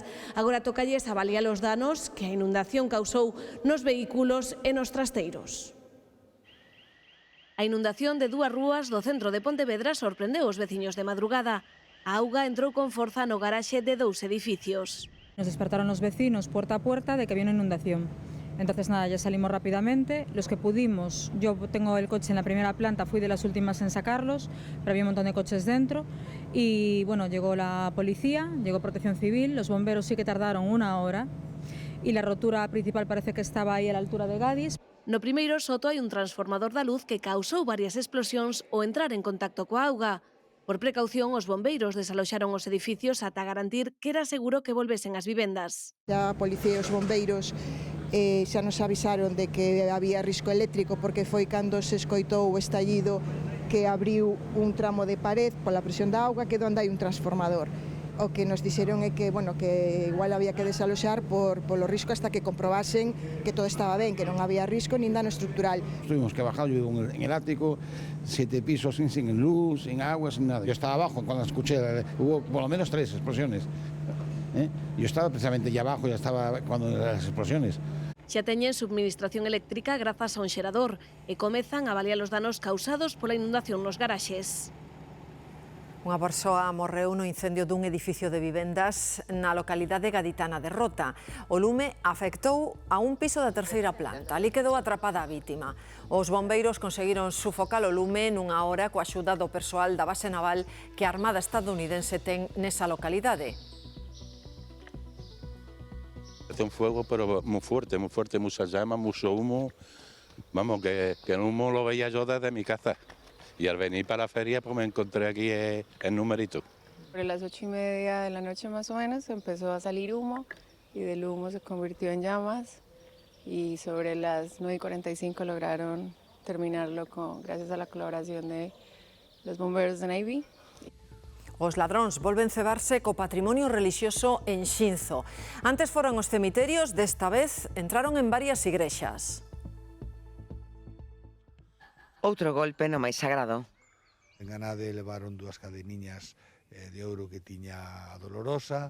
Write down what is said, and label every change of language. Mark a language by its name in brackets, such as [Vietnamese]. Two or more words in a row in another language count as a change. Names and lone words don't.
[Galician] Agora tocalles avaliar os danos que a inundación causou nos vehículos e nos trasteiros. A inundación de 2 rúas do centro de Pontevedra sorprendeu os veciños de madrugada. A auga entrou con forza no garaxe de 2 edificios. [Spanish] Nos despertaron los vecinos puerta a puerta de que había una inundación. Entonces nada, ya salimos rápidamente, los que pudimos, yo tengo el coche en la primera planta, fui de las últimas en sacarlos, pero había un montón de coches dentro y bueno, llegó la policía, llegó Protección Civil, los bomberos sí que tardaron 1 hora y la rotura principal parece que estaba ahí a la altura de Gadis. [Galician] No primeiro soto hai un transformador da luz que causou varias explosións ao entrar en contacto coa auga. Por precaución, os bombeiros desaloxaron os edificios ata garantir que era seguro que volvesen as vivendas. A policía e os bombeiros xa nos avisaron de que había risco eléctrico porque foi cando se escoitou o estallido que abriu un tramo de pared pola presión da auga que onde hai un transformador. O que nos dixeron é que, bueno, que igual había que desaloxar polo risco hasta que comprobasen que todo estaba ben, que non había risco nin dano estructural. [Spanish] Tuvimos que bajar, yo vivo en el ático, 7 pisos sin luz, sin agua, sin nada. Yo estaba abajo cuando escuché, hubo por lo menos 3 explosiones. Yo estaba precisamente allá abajo, ya estaba cuando las explosiones. [Galician] Xa teñen subministración eléctrica grazas a un xerador e comezan a avaliar os danos causados pola inundación nos garaxes. Unha persoa morreu no incendio dun edificio de vivendas na localidade gaditana de Rota. O lume afectou a un piso da 3ª planta. Ali quedou atrapada a vítima. Os bombeiros conseguiron sufocar o lume nunha hora coa axuda do persoal da base naval que a Armada estadounidense ten nesa localidade. [Spanish] Hace un fuego pero muy fuerte, mucha llama, mucho humo. Vamos, que el humo lo veía yo desde mi casa. Y al venir para la feria pues me encontré aquí el numerito. Sobre las 8:30 de la noche más o menos empezó a salir humo y del humo se convirtió en llamas y sobre las 9:45 lograron terminarlo gracias a la colaboración de los bomberos de Navy. [Galician] Os ladróns volven cebarse co patrimonio relixioso en Xinzo. Antes foron os cemiterios, desta vez entraron en varias igrexas. Outro golpe no máis sagrado. En Ganade levaron 2 cadeniñas de ouro que tiña a Dolorosa.